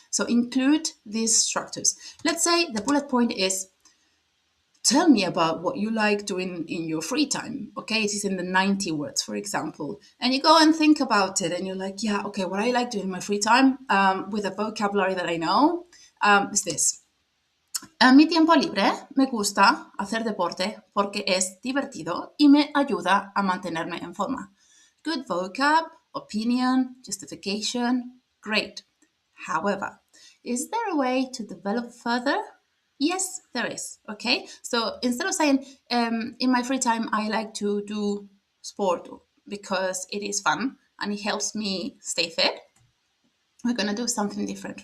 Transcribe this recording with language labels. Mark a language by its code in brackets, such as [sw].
[en] So include these structures. Let's say the bullet point is, tell me about what you like doing in your free time, okay? It is in the 90 words, for example. And you go and think about it and you're like, yeah, okay, what I like doing in my free time with a vocabulary that I know is this. [es] En mi tiempo libre me gusta hacer deporte porque es divertido y me ayuda a mantenerme en forma. [en] Good vocab, opinion, justification, great. However, is there a way to develop further? Yes, there is. Okay, so instead of saying, in my free time, I like to do sport because it is fun and it helps me stay fit, we're going to do something different.